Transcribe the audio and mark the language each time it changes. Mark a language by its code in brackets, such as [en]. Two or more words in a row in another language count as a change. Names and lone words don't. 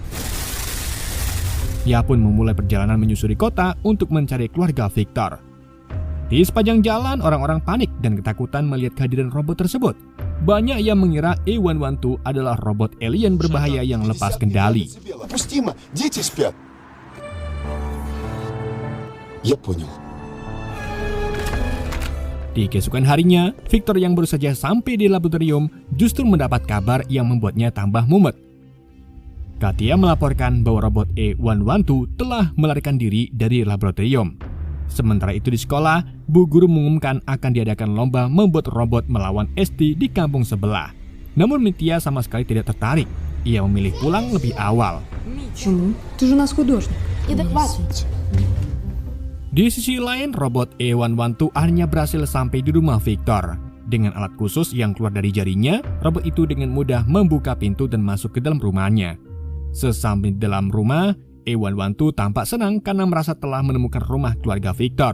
[id] Ia pun memulai perjalanan menyusuri kota untuk mencari keluarga Victor. Di sepanjang jalan, orang-orang panik dan ketakutan melihat kehadiran robot tersebut. Banyak yang mengira A112 adalah robot alien berbahaya yang lepas kendali. [ru] Я понял. [id] Di keesokan harinya, Victor yang baru saja sampai di laboratorium justru mendapat kabar yang membuatnya tambah mumet. Katia melaporkan bahwa robot A112 telah melarikan diri dari laboratorium. Sementara itu di sekolah, Bu Guru mengumumkan akan diadakan lomba membuat robot melawan SD di kampung sebelah. Namun Mitya sama sekali tidak tertarik. Ia memilih pulang lebih awal. [ru] Ты же у нас художник. И да хватит. [id] Di sisi lain, robot A112 akhirnya berhasil sampai di rumah Victor. Dengan alat khusus yang keluar dari jarinya, robot itu dengan mudah membuka pintu dan masuk ke dalam rumahnya. Sesampai di dalam rumah, A112 tampak senang karena merasa telah menemukan rumah keluarga Victor.